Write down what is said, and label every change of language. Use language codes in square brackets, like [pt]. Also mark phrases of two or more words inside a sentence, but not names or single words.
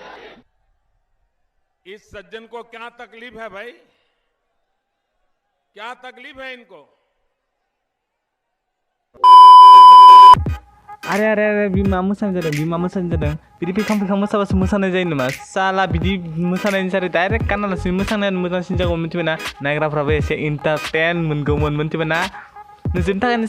[hi] इस सज्जन को क्या तकलीफ है भाई क्या तकलीफ है इनको [brx] आरे बिमा मोसानाय जादों बिदि फैखां मोसाबासो मोसानाय जायो नामा साला बिदि मोसानायनि सारै डाइरेक्ट गानालासिनो मोसानायानो मोजांसिन जागौमोन मिथिबायना नायग्राफ्राबो एसे इन्टारटेन मोनगौमोन मिथिबायना नोंसोरनि थाखायनो